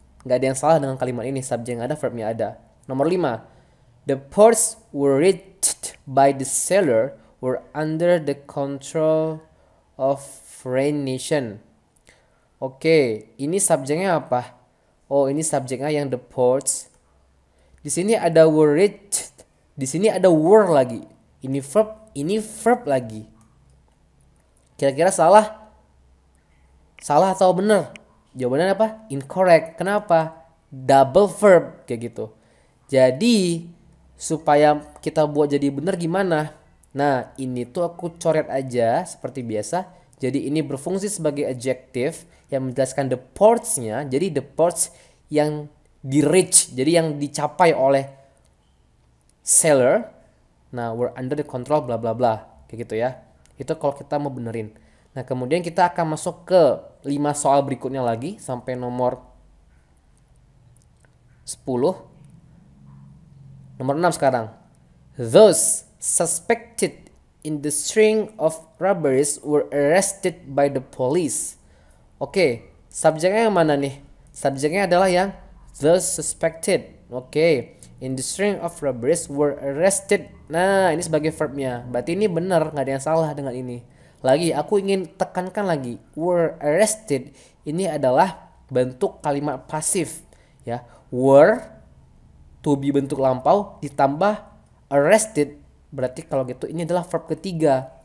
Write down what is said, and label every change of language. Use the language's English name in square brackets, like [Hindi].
[Indonesian] Gak ada yang salah dengan kalimat ini, subjek yang ada, verbnya ada. Nomor 5. [English] The ports were reached by the seller were under the control of foreign nation. [Indonesian] Oke, ini subjeknya apa? Oh, ini subjeknya yang [English] the ports. [Indonesian] Di sini ada [English] were reached. [Indonesian] Di sini ada were lagi. Ini verb lagi. Kira-kira salah? Salah atau benar? Jawabannya apa? Incorrect. Kenapa? [English] Double verb [Indonesian] kayak gitu. Jadi supaya kita buat jadi benar gimana? Nah, ini tuh aku coret aja seperti biasa. Jadi ini berfungsi sebagai adjective yang menjelaskan the ports-nya. Jadi [English] the ports [Indonesian] yang di reach, jadi yang dicapai oleh seller. Nah, [English] we're under the control bla bla bla [Indonesian] kayak gitu ya. Itu kalau kita mau benerin. Nah, kemudian kita akan masuk ke 5 soal berikutnya lagi sampai nomor 10. Nomor 6 sekarang. [English] Those suspected in the string of robberies were arrested by the police. [Indonesian] Oke, subjeknya yang mana nih? Subjeknya adalah yang [English] those suspected. Oke, in the string of robberies were arrested. [Indonesian] Nah, ini sebagai verbnya. Berarti ini benar, nggak ada yang salah dengan ini. Lagi, aku ingin tekankan lagi, [English] were arrested [Indonesian] ini adalah bentuk kalimat pasif, ya. [English] Were to be [Indonesian] bentuk lampau ditambah arrested, berarti kalau gitu ini adalah verb ketiga.